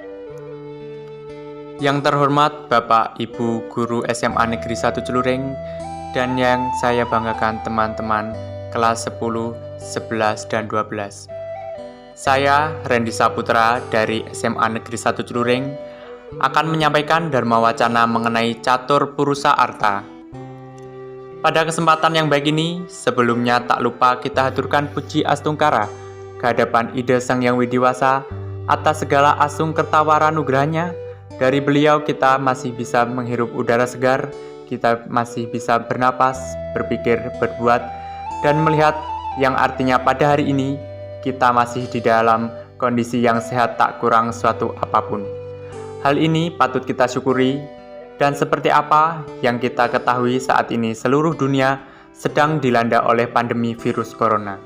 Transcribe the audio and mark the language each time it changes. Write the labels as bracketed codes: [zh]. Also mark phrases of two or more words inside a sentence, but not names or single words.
[id] Yang terhormat Bapak Ibu Guru SMA Negeri 1 Celuring dan yang saya banggakan teman-teman kelas 10, 11, dan 12. Saya Randy Saputra dari SMA Negeri 1 Celuring akan menyampaikan Dharma Wacana mengenai Catur Purusa Artha. Pada kesempatan yang baik ini, sebelumnya tak lupa kita haturkan puji astungkara kehadapan Ida Sang Yang Widiwasa atas segala asung kertawara nugrahnya. Dari beliau kita masih bisa menghirup udara segar, kita masih bisa bernapas, berpikir, berbuat, dan melihat, yang artinya pada hari ini kita masih di dalam kondisi yang sehat tak kurang suatu apapun. Hal ini patut kita syukuri, dan seperti apa yang kita ketahui saat ini seluruh dunia sedang dilanda oleh pandemi virus corona.